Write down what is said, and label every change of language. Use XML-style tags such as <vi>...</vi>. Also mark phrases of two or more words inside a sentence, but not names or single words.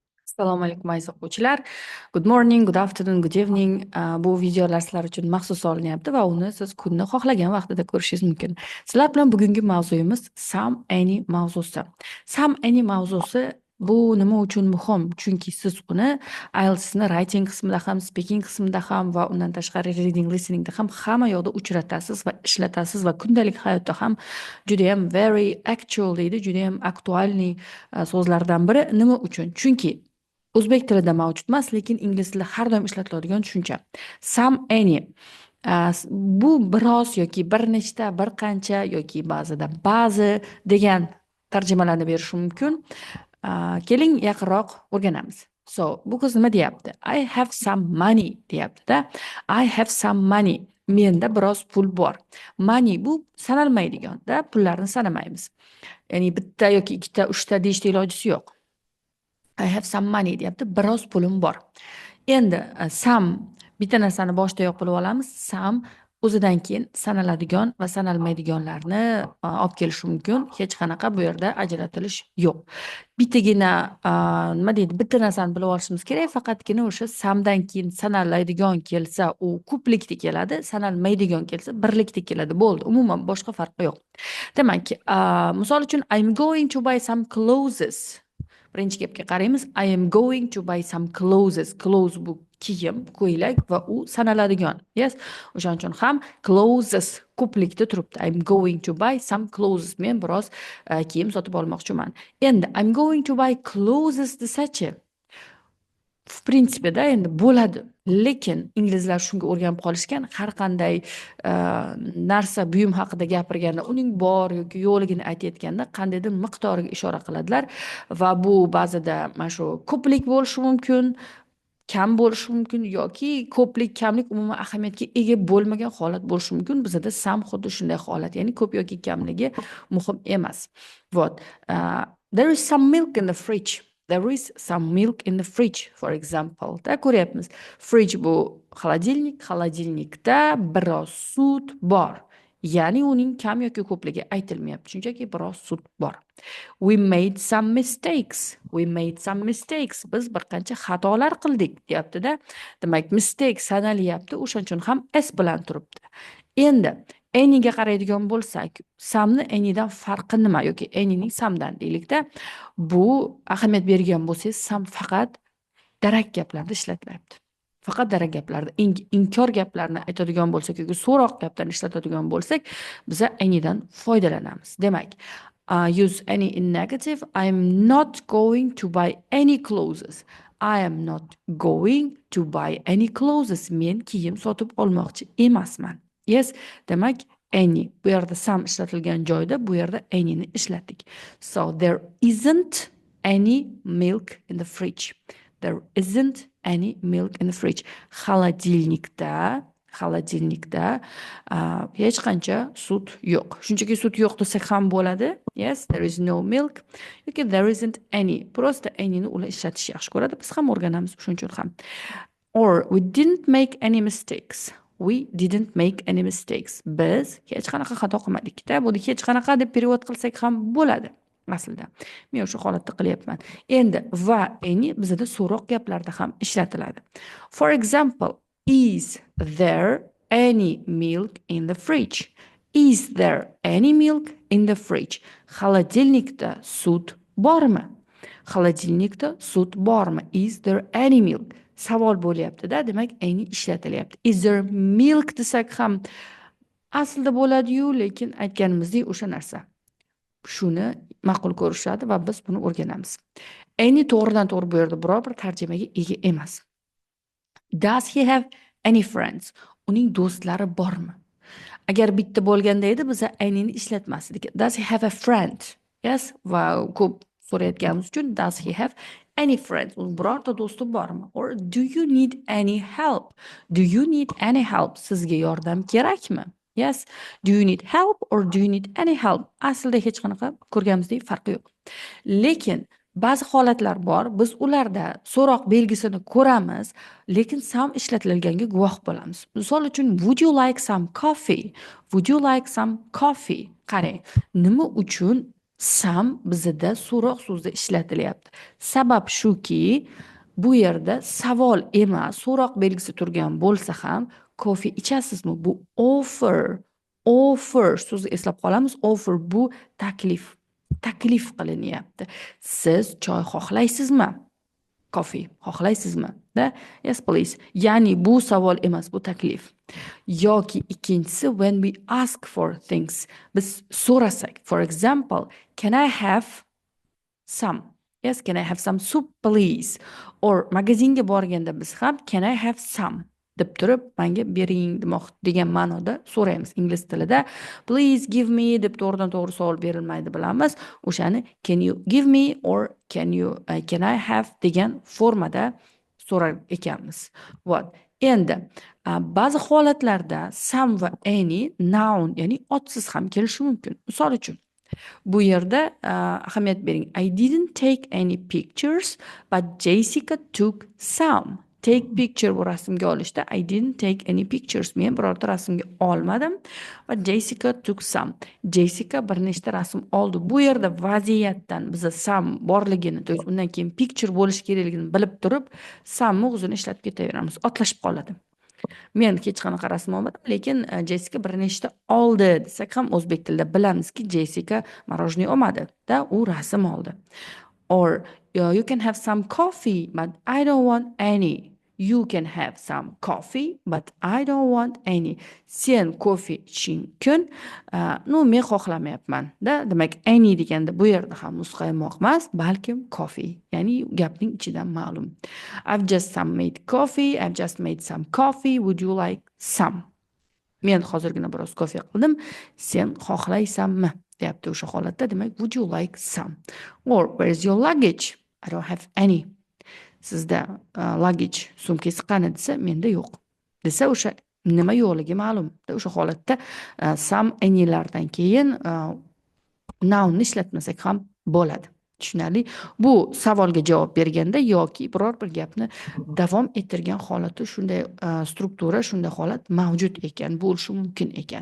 <uz>Assalomu alaykum aziz o'quvchilar.</uz> <en>Good morning, good afternoon, good evening.</en> <uz>Bu videolar sizlar uchun maxsus olinyapti va uni siz kunni xohlagan vaqtida ko'rishingiz mumkin. Sizlar bilan bugungi mavzuyimiz</uz> <en>some any</en> <uz>mavzusi.</uz> <en>Some any</en> <uz>mavzusi bu nima uchun muhim? Chunki siz uni IELTS'ni writing qismida ham, speaking qismida ham va undan tashqari reading, listeningda ham hamma yoqda uchratasiz va ishlatasiz va kundalik hayotda ham juda ham</uz> <en>very actual</en> <uz>deydi, juda ham aktualniy so'zlardan biri. Nima uchun? Chunki o'zbek tilida mavjud emas, lekin ingliz tilida har doim ishlatiladigan tushuncha.</uz> <en>Some any.</en> <uz>Bu biroz yoki bir nechta, bir qancha yoki ba'zida ba'zi degan tarjimalarni berishi mumkin. Keling yaqinroq o'rganamiz. So, bu qiz nima deyapti?</uz> <en>I have some money</en> <uz>deyapti-da.</uz> <en>I have some money.</en> <uz>Menda biroz pul bor. Money bu sanalmaydigan-da, pullarni sanamaymiz. Ya'ni bitta yoki ikkita, uchta deyishda ilojisi yo'q.</uz> <en>I have some money</en> <uz>deyapti, biroz pulim bor. Endi some bitta narsani boshdayoq bilib olamiz. Some o'zidan keyin sanaladigan va sanalmaydiganlarni olib kelishi mumkin. Hech qanaqa bu yerda ajratilish yo'q. Bittagina nima deydi? Bitta narsani bilib olishimiz kerak, faqatgina o'sha somedan keyin sanaladigan kelsa, u ko'plikda keladi, sanalmaydigan kelsa birlikda keladi. Bo'ldi. Umuman boshqa farqi yo'q. Demak, misol uchun</uz> <en>I'm going to buy some clothes.</en> <uz>Birinchi gapga qaraymiz.</uz> <en>I am going to buy some clothes.</en> <uz>Clothes bu kiyim, ko'ylak va u sanaladigan.</uz> <en>Yes.</en> <uz>O'shaning uchun ham clothes ko'plikda turibdi.</uz> <en>I'm going to buy some clothes.</en> <uz>Men biroz kiyim sotib olmoqchiman. Endi</uz> <en>I'm going to buy clothes</en> <uz>desachi,</uz> <ru>в prinsipida</ru> <uz>endi bo'ladi. Lekin inglizlar shunga o'rganib qolishgan, har qanday narsa, buyum haqida gapirganda, uning bor yoki yo'qligini aytayotganda qandaydir miqdoriga ishora qiladilar va bu ba'zida mana shu ko'plik bo'lishi mumkin, kam bo'lishi mumkin yoki ko'plik, kamlik umuman ahamiyatga ega bo'lmagan holat bo'lishi mumkin. Bizda some xuddi shunday holat, ya'ni ko'p yoki kamligi muhim emas.</uz> <ru>Вот.</ru> <en>There is some milk in the fridge. There is some milk in the fridge, for example.</en> <uz>Da ko'ryapmiz. Fridge bu xolodilnik, xolodilnikda biroz sut bor. Ya'ni uning kam yoki ko'pligi aytilmayapti. Shunchaki biroz sut bor.</uz> <en>We made some mistakes. We made some mistakes.</en> <uz>Biz bir qancha xatolar qildik, deyapti-da. Demak, mistake sanalyapti, o'shaning uchun ham s bilan turibdi. Endi any'ga qaraydigan bo'lsak, some'ni any'dan farqi nima yoki any'ning some'dan deylik-da. Bu ahamiyat bergan bo'lsangiz, some faqat darak gaplarda ishlatilyapti. Faqat darak gaplarda, inkor gaplarni aytadigan bo'lsak yoki so'roq gaplarni ishlatadigan bo'lsak, biz any'dan foydalanamiz. Demak,</uz> <en>use any in negative. I am not going to buy any clothes. I am not going to buy any clothes.</en> <uz>Men kiyim sotib olmoqchi emasman. Yes, demak any. Bu yerda some ishlatilgan joyda bu yerda any'ni ishlatdik.</uz> <en>So there isn't any milk in the fridge. There isn't any milk in the fridge.</en> <uz>Xolodilnikda hech qancha sut yo'q. Shunchaki sut yo'q desak ham bo'ladi.</uz> <en>Yes, there is no milk. Yoki there isn't any.</en> <uz>Prosta any'ni ular ishlatish yaxshi ko'radi. Biz ham o'rganamiz shuning uchun ham.</uz> <en>Or we didn't make any mistakes. We didn't make any mistakes.</en> <uz>Biz hech qanaqa xato qilmadik-da. Buni hech qanaqa deb perevod qilsak ham bo'ladi. Aslida men o'sha holatda qilyapman. Endi va any bizda so'roq gaplarda ham ishlatiladi.</uz> <en>For example, is there any milk in the fridge? Is there any milk in the fridge?</en> <uz>Xolodilnikda sut bormi? Xolodilnikda sut bormi?</uz> <en>Is there any milk?</en> <uz>Savol bo'lyapti-da, demak any ishlatilyapti.</uz> <en>Is there milk</en> <uz>desak ham aslida bo'ladi-yu, lekin aytganimizdek o'sha narsa. Shuni ma'qul ko'rishadi va biz buni o'rganamiz. Any to'g'ridan to'g'ri bu yerda biror bir tarjimaga ega emas.</uz> <en>Does he have any friends?</en> <uz>Uning do'stlari bormi? Agar bitta bo'lganda edi, biz any'ni ishlatmasdik.</uz> <en>Does he have a friend? Yes,</en> <uz>va ko'p so'rayotganimiz uchun</uz> <en>does he have any friends?</en> <uz>Uning birorta do'sti bormi?</uz> <en>Or do you need any help? Do you need any help?</en> <uz>Sizga yordam kerakmi?</uz> <en>Yes, do you need help or do you need any help?</en> <uz>Aslida hech qanaqa ko'rganimizdek farqi yo'q. Lekin ba'zi holatlar bor, biz ularda so'roq belgisini ko'ramiz, lekin some ishlatilganga guvoh bo'lamiz. Misol uchun,</uz> <en>would you like some coffee? Would you like some coffee?</en> <uz>Qarang, nima uchun Some bizda so'roq so'zda ishlatilyapti. Sabab shuki, bu yerda savol emas, so'roq belgisi turgan bo'lsa ham, kofe ichasizmi? Bu offer. Offer so'zni eslab qolamiz. Offer bu taklif. Taklif qilinyapti. Siz choy xohlaysizmi? Coffee xohlaysizmi? Da,</uz> <en>yes please.</en> <uz>Ya'ni bu savol emas, bu taklif. Yoki ikkinchisi,</uz> <en>when we ask for things,</en> <uz>biz so'rasak,</uz> <en>for example, can I have some? Yes, can I have some soup please?</en> <uz>Or magazinga borganda biz ham</uz> <en>can I have some</en> <uz>deb turib menga bering degan ma'noda so'raymiz. Ingliz tilida</uz> <en>please give me</en> <uz>deb to'g'ridan to'g'ri savol berilmaydi, bilamiz. O'shani</uz> <en>can you give me or can I have</en> <uz>degan formada so'rar ekanmiz. What? Endi ba'zi holatlarda some va any noun, ya'ni otsiz ham kelishi mumkin. Misol uchun bu yerda ahamiyat bering.</uz> <en>I didn't take any pictures, but Jessica took some. Take picture</en> <uz>bu rasmga olishda</uz> <en>I didn't take any pictures.</en> <uz>Men birorta rasmga olmadim va Jessica</uz> <en>took some.</en> <uz>Jessica bir nechta rasm oldi. Bu yerda vaziyatdan biza some borligini, to undan keyin picture bo'lishi kerakligini bilib turib, some o'zini ishlatib ketaveramiz. Otlashib qoladi. Men hech qanaqa rasm olmadim, lekin Jessica bir nechta oldi desak ham o'zbek tilida bilamizki, Jessica marojniy olmadi, da u rasm oldi.</uz> <en>Or you can have some coffee, but I don't want any. You can have some coffee, but I don't want any.</en> <uz>Sen kofe ichishing mumkin, men xohlamayapman. Da, demak, any deganda bu yerda ham muzqaymoq emas, balkim coffee. Ya'ni gapning ichidan ma'lum.</uz> <en>I've just made coffee. I've just made some coffee. Would you like some?</en> <uz>Men hozirgina biroz kofe qildim. Sen xohlaysanmi? Deyapti o'sha holatda. Demak,</uz> <en>would you like some? Or where's your luggage? I don't have any.</en> <uz>Sizda luggage sumkasi qani desa, menda yo'q. Desa o'sha nima yo'qligi ma'lum. O'sha holatda some anylardan keyin nounni ishlatmasak ham bo'ladi. Tushunarli? Bu savolga javob berganda yoki biror bir gapni davom ettirgan holati, shunday struktura, shunday holat mavjud ekan, bo'lishi mumkin ekan.</uz>